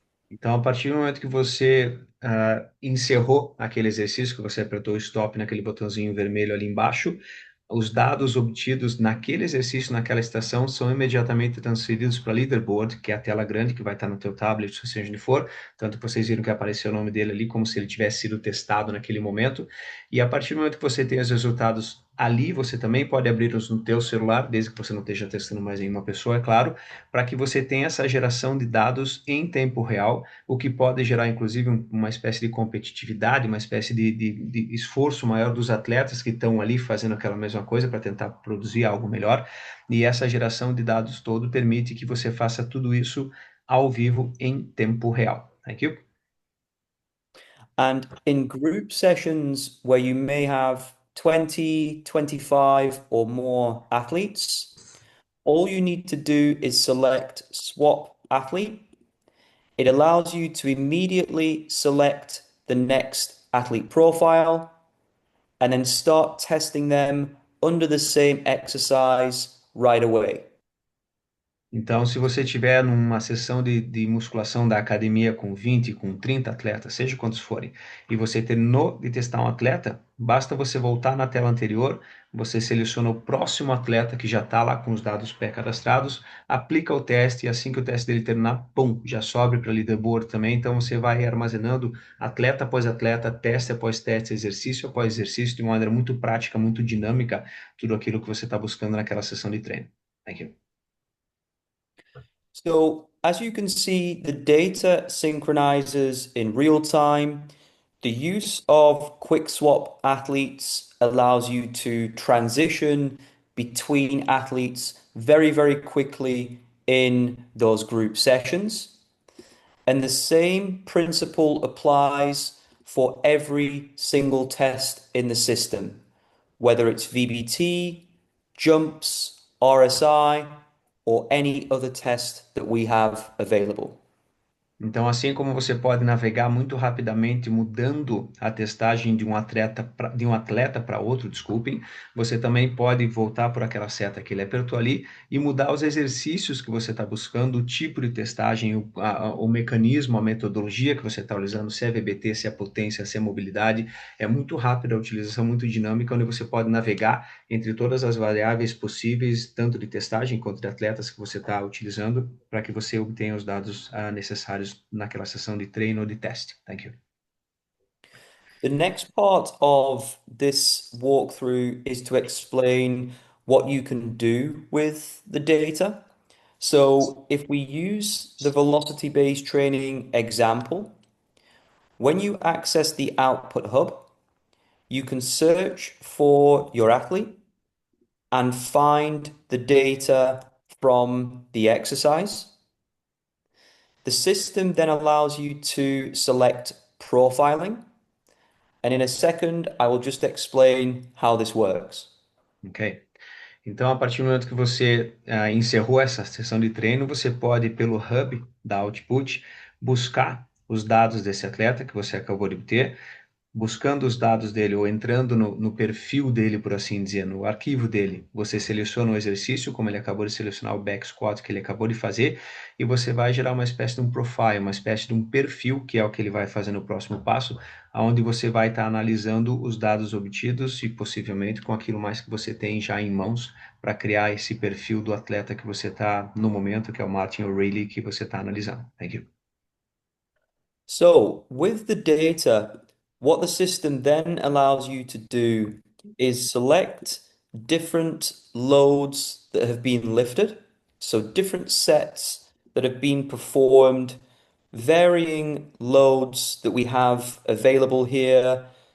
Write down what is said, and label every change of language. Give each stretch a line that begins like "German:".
Portuguese: Então, a partir do momento que você encerrou aquele exercício, que você apertou o stop naquele botãozinho vermelho ali embaixo, os dados obtidos naquele exercício, naquela estação, são imediatamente transferidos para a Leaderboard, que é a tela grande que vai estar no teu tablet, seja onde for, tanto que vocês viram que apareceu o nome dele ali, como se ele tivesse sido testado naquele momento, e a partir do momento que você tem os resultados ali, você também pode abri-los no teu celular, desde que você não esteja testando mais nenhuma pessoa, é claro, para que você tenha essa geração de dados em tempo real, o que pode gerar, inclusive, uma espécie de competitividade, uma espécie de esforço maior dos atletas que estão ali fazendo aquela mesma coisa para tentar produzir algo melhor. E essa geração de dados todo permite que você faça tudo isso ao vivo em tempo real.
English: Thank you. And in group sessions where you may have 20, 25 or more athletes, all you need to do is select swap athlete. It allows you to immediately select the next athlete profile and then start testing them under the same exercise right away.
Portuguese: Então, se você tiver numa sessão de musculação da academia com 20, com 30 atletas, seja quantos forem, e você terminou de testar um atleta, basta você voltar na tela anterior, você seleciona o próximo atleta que já está lá com os dados pré-cadastrados, aplica o teste e assim que o teste dele terminar, pum, já sobe para o leaderboard também. Então, você vai armazenando atleta após atleta, teste após teste, exercício após exercício, de uma maneira muito prática, muito dinâmica, tudo aquilo que você está buscando naquela sessão de treino.
English: Thank you. So as you can see, the data synchronizes in real time. The use of quick swap athletes allows you to transition between athletes very, very quickly in those group sessions. And the same principle applies for every single test in the system, whether it's VBT, jumps, RSI, or any other test that we have available.
Portuguese: Então, assim como você pode navegar muito rapidamente mudando a testagem de um atleta para outro, desculpem, você também pode voltar por aquela seta que ele apertou ali e mudar os exercícios que você está buscando, o tipo de testagem, o mecanismo, a metodologia que você está utilizando, se é VBT, se é potência, se é mobilidade. É muito rápida a utilização, muito dinâmica, onde você pode navegar entre todas as variáveis possíveis, tanto de testagem quanto de atletas que você está utilizando, para que você obtenha os dados necessários naquela sessão de treino ou de teste.
English: Thank you. The next part of this walkthrough is to explain what you can do with the data. So if we use the velocity-based training example, when you access the output hub, you can search for your athlete and find the data from the exercise. The system then allows you to select profiling. And in a second, I will just explain how this works. Ok.
Portuguese: Então, a partir do momento que você encerrou essa sessão de treino, você pode, pelo hub da Output, buscar os dados desse atleta que você acabou de obter, buscando os dados dele ou entrando no perfil dele, por assim dizer, no arquivo dele, você seleciona o exercício, como ele acabou de selecionar o back squat que ele acabou de fazer, e você vai gerar uma espécie de um profile, uma espécie de um perfil, que é o que ele vai fazer no próximo passo, onde você vai estar analisando os dados obtidos e possivelmente com aquilo mais que você tem já em mãos para criar esse perfil do atleta que você está no momento, que é o Martin O'Reilly, que você está analisando.
English: Thank you. So with the data, what the system then allows you to do is select different loads that have been lifted. So different sets that have been performed, varying loads that we have available here.